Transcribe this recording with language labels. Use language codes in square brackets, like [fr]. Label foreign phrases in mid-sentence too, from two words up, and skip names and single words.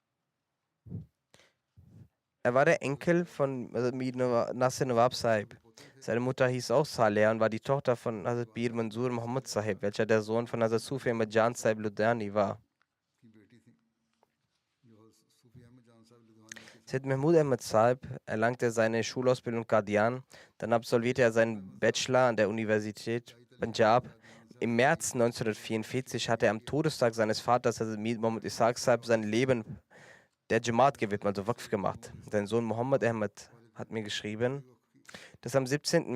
[de] Er war der Enkel von Mir Nasir Nawab Sahib. Seine Mutter hieß auch Saleh und war die Tochter von Hazrat Pir Manzoor Muhammad Sahib, welcher der Sohn von Hazrat Sufi Ahmad Jan Sahib Ludhiani war. Sayyid Mahmud Ahmad Sahib erlangte seine Schulausbildung in Qadian, dann absolvierte er seinen Bachelor an der Universität Punjab. Im März 1944 hatte er am Todestag seines Vaters, Hazrat Mir Muhammad Ishaq Sahib, sein Leben der Jamaat gewidmet, also Waqf gemacht. Sein Sohn Muhammad Ahmad hat mir geschrieben, dass am 17.